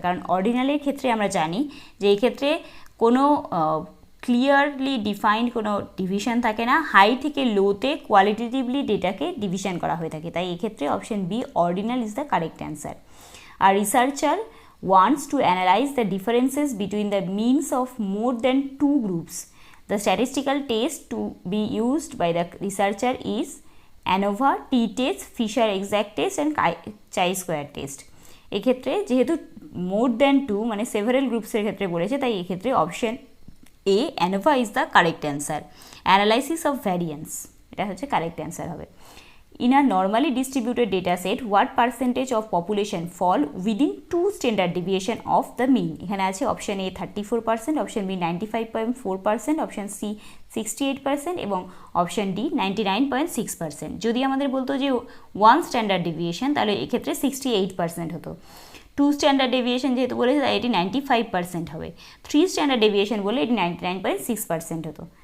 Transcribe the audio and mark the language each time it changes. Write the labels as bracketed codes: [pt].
[bn] কারণ অর্ডিনালের ক্ষেত্রে আমরা জানি যে এই ক্ষেত্রে কোনো ক্লিয়ারলি ডিফাইন্ড কোনো ডিভিশন থাকে না, হাই থেকে লোতে কোয়ালিটেটিভলি ডেটাকে ডিভিশন করা হয়ে থাকে, তাই এক্ষেত্রে [en] Option B ordinal is the correct answer. আর researcher wants to analyze the differences between the means of more than two groups. The statistical test to be used by the researcher is ANOVA, t-test, Fisher exact test and chi-square test. [bn] এক্ষেত্রে যেহেতু more than two মানে several গ্রুপসের ক্ষেত্রে বলেছে, তাই এক্ষেত্রে [en] Option A ANOVA is the correct answer. [bn] Analysis of variance, এটা হচ্ছে correct answer হবে। [en] In a normally distributed data set, what percentage of population fall within 2 standard deviation of the mean? [bn] এখানে আছে option A 34%, option B 95.4%, option C 68% এবং option D 99.6%। যদি আমাদের বলতো যে 1 স্ট্যান্ডার্ড ডেভিয়েশন, তাহলে এক্ষেত্রে 68% হতো। 2 স্ট্যান্ডার্ড ডেভিয়েশন যেহেতু বলেছে, তাই এটি 95% হবে। 3 স্ট্যান্ডার্ড ডেভিয়েশন বলে এটি 99.6% হতো।